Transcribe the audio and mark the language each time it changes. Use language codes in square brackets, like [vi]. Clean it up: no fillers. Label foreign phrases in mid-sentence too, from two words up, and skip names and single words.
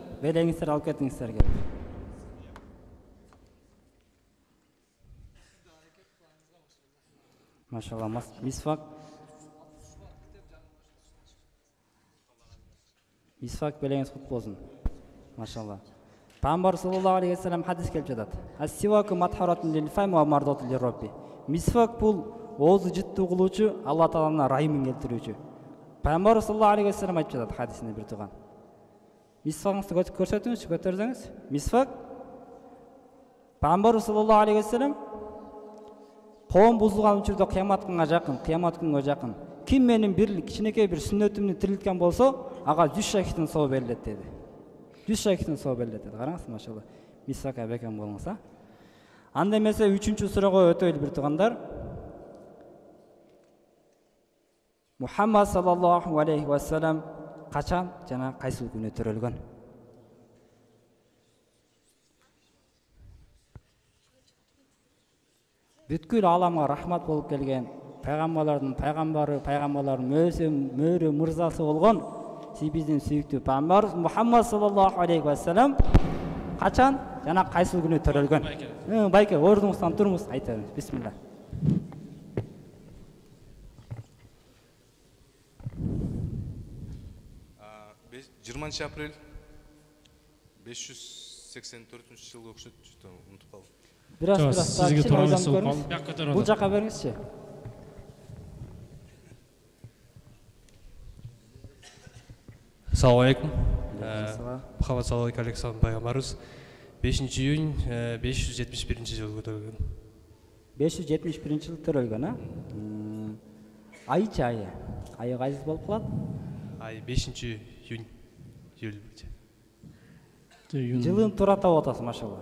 [ky] Белеңиздер алып кетиңиздер келип. Машалла, мисвак. Мисвак белеңиз кут болсун. Машалла. Пайгамбар [ar] صلى الله عليه وسلم [ky] хадис келип жатат. [ar] السواك مطهرة للفم ومرضاة للرب. [ky] Мисвак бул оозду жыттуу кылуучу, Алла Тааланын райымын келтирүүчү. Пайгамбар [ar] صلى الله عليه وسلم [ky] айтып жатат хадисинде бир туган. Мисвагыңызды көрсөтүңүзчү, көтөрсөңүз. Мисвак Пайгамбар [ar] صلى الله عليه وسلم [ky] коом бузулган учурда кыямат күнгө жакын. Ким менин бир кичинекей бир сүннөтүмдү тирилткен болсо, ага 100 шахидтин соо берилет деди. 100 шахидтин соо берилет деди. Караңыз, машалла. Мисвак бекем болуңуз, а? Анда эмесе 3-чү суроого өтөлү бир тугандар. Мухаммад [ar] صلى الله عليه وسلم [ky] качан жана кайсыл күнү төрөлгөн? Бүткүл аламга рахмат болуп келген пайгамбарлардын пайгамбары, пайгамбарлардын мөөрү мырзасы болгон биздин сүйүктүү пайгамбар Мухаммад [ar] صلى الله عليه وسلم [ky] качан жана кайсыл күнү төрөлгөн? Байке, ордуңуздан туруңуз, айта бериңиз. Бисмилла. Апрель 584 жылы окшойт, унутуп калдым. Бираз сизге тураңыз болуп. Бул жака бериңизчи. [ar] السلام عليكم. [ky] Muhammed [ar] صلى الله عليه وسلم [tr] peygamberimiz 5 iyun [ky] 571 жылы төрөлгөн. 571 жылы төрөлгөн, а? Айчы айы. Айы кайсы болуп калат? Ай 5 июнь. Жылын туура таап атасыз, машалла.